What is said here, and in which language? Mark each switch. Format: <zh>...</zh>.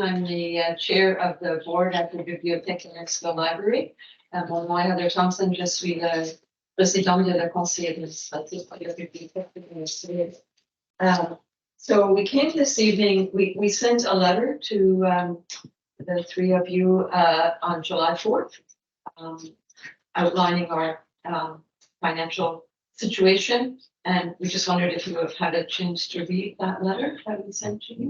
<en>I'm the chair of the board at the Bibliothèque Lennoxville Library.</en> <fr>Moi, Heather Thompson, je suis la présidente de la Conseil administratif de la Bibliothèque de Lennoxville.</fr> <en>So we came this evening, we sent a letter to the three of you on July 4th, outlining our financial situation. And we just wondered if you have had a chance to read that letter that we sent to you.</en>